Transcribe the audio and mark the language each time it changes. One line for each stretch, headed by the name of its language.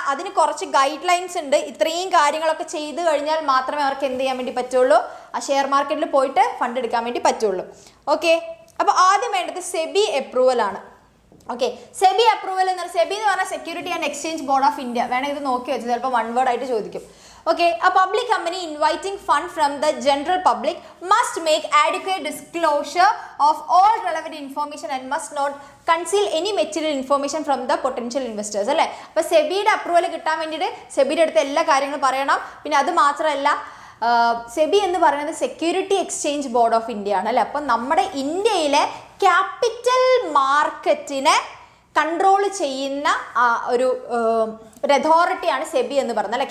Malayalam: അതിന് കുറച്ച് guide lines ഉണ്ട്. ഇത്രയും കാര്യങ്ങളൊക്കെ ചെയ്ത് കഴിഞ്ഞാൽ മാത്രമേ അവർക്ക് എന്ത് ചെയ്യാൻ വേണ്ടി പറ്റുള്ളൂ, ആ ഷെയർ മാർക്കറ്റിൽ പോയിട്ട് ഫണ്ട് എടുക്കാൻ വേണ്ടി പറ്റുള്ളൂ. ഓക്കെ, അപ്പോൾ ആദ്യം വേണ്ടത് സെബി അപ്രൂവൽ ആണ്. ഓക്കെ, സെബി അപ്രൂവൽ എന്ന് പറഞ്ഞാൽ, സെബി എന്ന് പറഞ്ഞാൽ security and exchange board of India. വേണമെങ്കിൽ ഇത് നോക്കി വെച്ച് ചിലപ്പോൾ വൺ വേർഡ് ആയിട്ട് ചോദിക്കും.
English: Okay, a public company inviting fund from the general public must make adequate disclosure of all relevant information and must not conceal any material information from the potential investors.
Malayalam: അല്ലേ, അപ്പോൾ സെബിയുടെ approval കിട്ടാൻ വേണ്ടിയിട്ട് സെബിയുടെ അടുത്ത് എല്ലാ കാര്യങ്ങളും പറയണം. പിന്നെ അത് മാത്രമല്ല, സെബി എന്ന് പറയുന്നത് security exchange board of India ആണ് അല്ലേ. അപ്പം നമ്മുടെ ഇന്ത്യയിലെ ക്യാപിറ്റൽ മാർക്കറ്റിനെ കൺട്രോൾ ചെയ്യുന്ന ഒരു അതോറിറ്റിയാണ് സെബി എന്ന് പറയുന്നത് അല്ലെ.